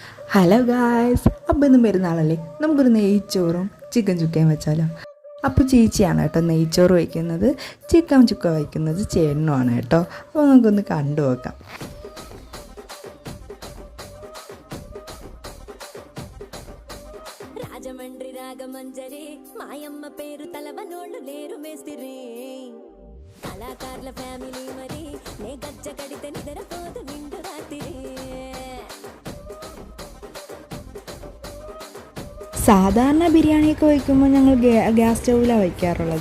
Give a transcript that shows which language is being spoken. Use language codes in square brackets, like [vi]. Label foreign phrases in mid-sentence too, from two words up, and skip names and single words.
[ml] ഹലോ ഗായ്സ്, അപ്പോൾ ഇന്ന് പെരുന്നാളല്ലേ, നമുക്കൊരു നെയ്ച്ചോറും ചിക്കൻ ചുക്കയും വെച്ചാലോ. അപ്പോൾ ചേച്ചിയാണ് കേട്ടോ നെയ്ച്ചോറ് വയ്ക്കുന്നത്, ചിക്കൻ ചുക്ക വയ്ക്കുന്നത് ചേട്ടനുമാണ് കേട്ടോ. അപ്പോൾ നമുക്കൊന്ന് കണ്ടു നോക്കാം. [te] రాజమండ్రి రాగమంజరి మాయమ్మ పేరు తలవనోళ్ళు లేరు మేస్తిరి కళాకారుల ఫ్యామిలీ మరి నే గజ్జ కడితే నిద్రపోదు నిండు రాత్రి. [ml] സാധാരണ ബിരിയാണിയൊക്കെ വയ്ക്കുമ്പോൾ ഞങ്ങൾ ഗ്യാസ് സ്റ്റൗവിലാണ് വയ്ക്കാറുള്ളത്.